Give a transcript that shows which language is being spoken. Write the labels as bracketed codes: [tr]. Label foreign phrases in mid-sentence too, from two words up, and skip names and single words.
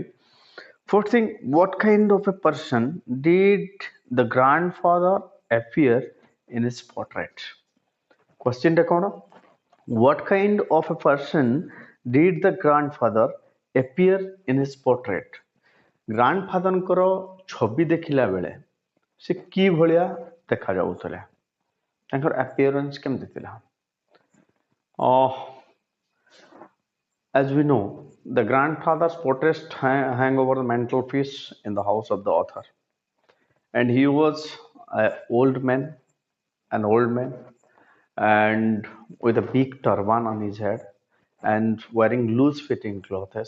[en] First thing, what kind of a person did the grandfather appear in his portrait? [bn] Question টা কোন? [en] What kind of a person did the grandfather appear in his portrait? [or] ଗ୍ରାଣ୍ଡଫାଦରଙ୍କର ଛବି ଦେଖିଲା ବେଳେ ସେ କି ଭଳିଆ ଦେଖାଯାଉଥିଲେ? ତାଙ୍କର appearance କେମିତି ଥିଲା? [en] As we know, the grandfather's portrait hang over the mantelpiece in the house of the author, and he was an old man, and with a big turban on his head and wearing loose fitting clothes.